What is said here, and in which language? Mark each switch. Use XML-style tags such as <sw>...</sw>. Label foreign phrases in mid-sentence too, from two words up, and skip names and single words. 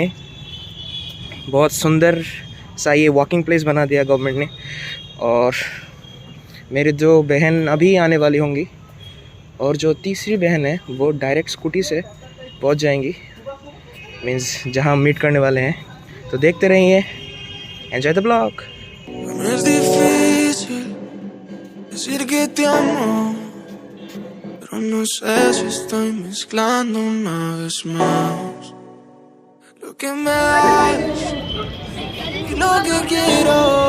<hi>बहुत सुंदर सा ये</hi> <en>walking place</en> <hi>बना दिया गवर्नमेंट ने। और मेरे जो बहन अभी आने वाली होंगी और जो तीसरी बहन है वो</hi> <en>direct scooty</en> <hi>से पहुंच जाएंगी, मीन्स जहां हम मीट करने वाले हैं। तो देखते रहिए,</hi> <en>enjoy the blog.</en> <es>Pero no sé si estoy mezclando una vez más lo que me das y lo que quiero.</es>